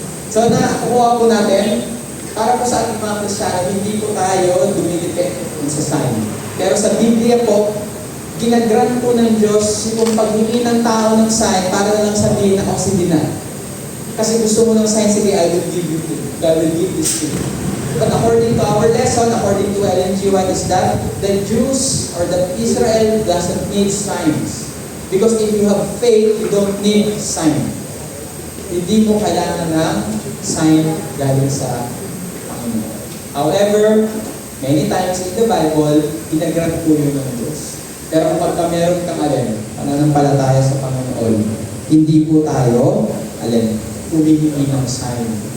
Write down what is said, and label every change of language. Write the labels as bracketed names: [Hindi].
[Filipino] So, nakuha po natin, para po sa ating mga Kristiyano, hindi po tayo dumidepende sa sign. Pero sa Biblia po, ginagrant po ng Diyos yung paghingi ng tao ng sign para na lang sabihin na sige na. Kasi gusto mo ng sign, sige, [English] I will give you to. God will give this to you. But according to our lesson, according to Ellen G. White, is that the Jews or the Israel doesn't need signs. Because if you have faith, you don't need sign. [Filipino] Hindi mo kailangan ng sign galing sa Panginoon. [English] However, many times in the Bible, [Filipino] ginagrant po yun ng Diyos. Pero kapag meron kang pananampalataya sa Panginoon, hindi po tayo, humihingi ng sign.